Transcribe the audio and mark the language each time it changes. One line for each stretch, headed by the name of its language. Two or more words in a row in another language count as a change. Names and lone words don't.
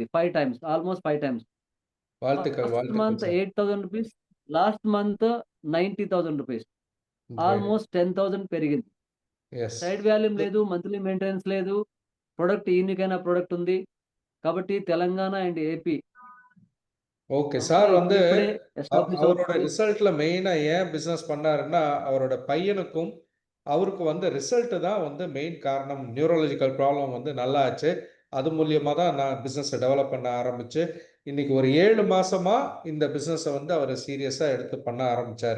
English: 5 times, almost 5 times.
Tamil: வாழ்த்துக்கள்,
Telugu: ఫస్ట్
Tamil: வாழ்த்துக்கள்
Telugu: మంత్
Tamil: சார்.
English: 8,000 rupees, last month 90,000 rupees.
Telugu: గ్రేట్. ఆల్మోస్ట్ 10,000 పెరిగింది. యెస్.
English: side volume
Telugu: లేదు,
English: monthly maintenance
Telugu: లేదు.
English: product unique
Telugu: అయిన ప్రొడక్ట్ ఉంది. కాబట్టి తెలంగాణ అండ్ ఏపీ
Tamil: ஓகே. சார் வந்து
Telugu: ఇప్పుడిప్పుడే ఎస్టాబ్లిష్
Tamil: அவரோட
Telugu: అవుతుంది.
Tamil: ரிசல்ட்ல மெயினா ஏன் பிசினஸ் பண்ணாருன்னா, அவரோட பையனுக்கும் அவருக்கு வந்து ரிசல்ட் தான் வந்து மெயின் காரணம்.
English: neurological problem
Tamil: வந்து நல்லா ஆச்சு. அது மூலியமா தான் நான்
English: business develop
Tamil: பண்ண ஆரம்பிச்சு, இன்னைக்கு ஒரு 7 மாசமா இந்த பிசினஸ வந்து அவரு சீரியஸா எடுத்து பண்ண ஆரம்பிச்சாரு.